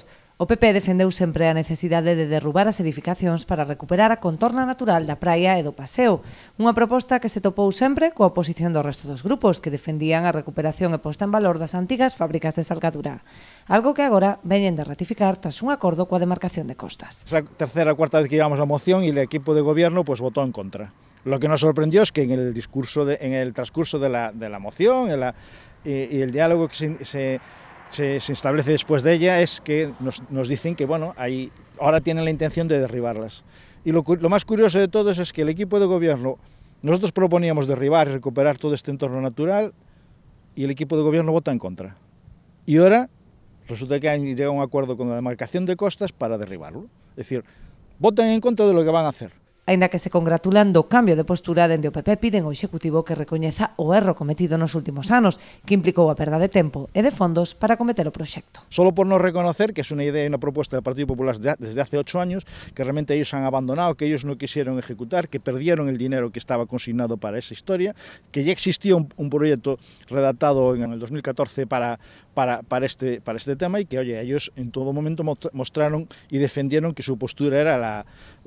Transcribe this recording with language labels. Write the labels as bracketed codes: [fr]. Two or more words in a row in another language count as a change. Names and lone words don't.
[gl] O PP defendeu sempre a necesidade de derrubar as edificacións para recuperar a contorna natural da praia e do paseo, unha proposta que se topou sempre coa oposición do resto dos grupos que defendían a recuperación e posta en valor das antigas fábricas de salgadura, algo que agora veñen de ratificar tras un acordo coa demarcación de costas. [es] Es la tercera o cuarta vez que llevamos la moción y el equipo de gobierno pues votó en contra. Lo que nos sorprendió es que en el transcurso de la moción y el diálogo que se establece después de ella es que nos dicen que bueno, ahora tienen la intención de derribarlas. Y lo más curioso de todo es que el equipo de gobierno, nosotros proponíamos derribar y recuperar todo este entorno natural y el equipo de gobierno vota en contra. Y ahora resulta que han llegado a un acuerdo con la demarcación de costas para derribarlo. Es decir, votan en contra de lo que van a hacer. [gl] Aínda que se congratulan do cambio de postura dende o PP, piden ao Executivo que recoñeza o erro cometido nos últimos anos, que implicou a perda de tempo e de fondos para acometer o proxecto. [es] Solo por no reconocer que es una idea y una propuesta del Partido Popular desde hace 8 años, que realmente ellos han abandonado, que ellos no quisieron ejecutar, que perdieron el dinero que estaba consignado para esa historia, que ya existía un proyecto redactado en el 2014 para este tema y que, oye, ellos en todo momento mostraron y defendieron que su postura era la